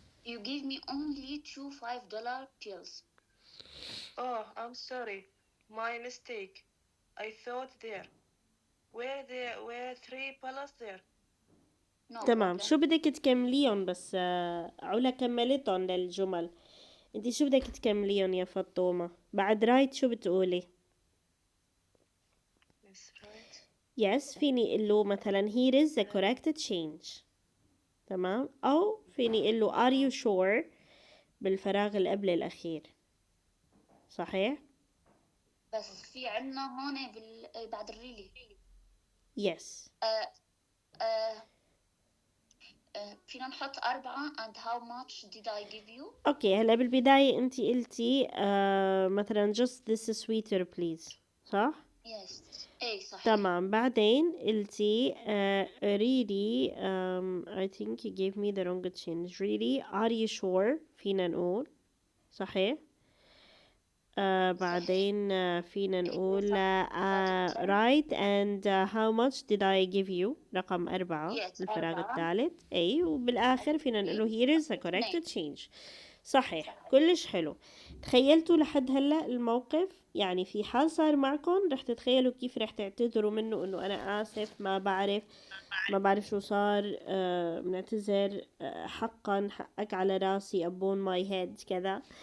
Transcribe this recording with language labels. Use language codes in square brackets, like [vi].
[en] You give me only two $5 bills. Oh, I'm sorry. My mistake. I thought there were $3 there. No [ar] تمام. [en] problem. [ar] شو بدك تكمليهم بس؟ علا كملتهم للجمل. انتي شو بدك تكمليهم يا فطومة؟ بعد رايت شو بتقولي؟ [en] Yes, right. yes [ar] فيني اقول له مثلا [en] here is the correct change. [ar] تمام. او فيني اقول له [en] are you sure [ar] بالفراغ اللي قبل الاخير. صحيح. بس في عنا هون بعد الريلي. [en] yes [ar] فينا نحط [en] 4 and how much did I give you? [ar] اوكي. هلا بالبداية انتي قلتي مثلا [en] just this sweater please، [ar] صح؟ [en] Yes. [ar] ايه صحيح. تمام. بعدين قلتي [en] really I think you gave me the wrong change. really are you sure [ar] فينا نقول. صحيح. بعدين فينا نقول [en] right and how much did I give you [ar] رقم [en] 4 Yes, [ar] الفراغ الثالث. أي وبالآخر فينا نقوله [en] here is the correct change. [ar] صحيح. كلش حلو. تخيلتوا لحد هلأ الموقف؟ يعني في حال صار معكم رح تتخيلوا كيف رح تعتذروا منه انه انا اسف، ما بعرف شو صار، بنعتذر، حقا حقك على راسي [en] upon my head [ar] كذا.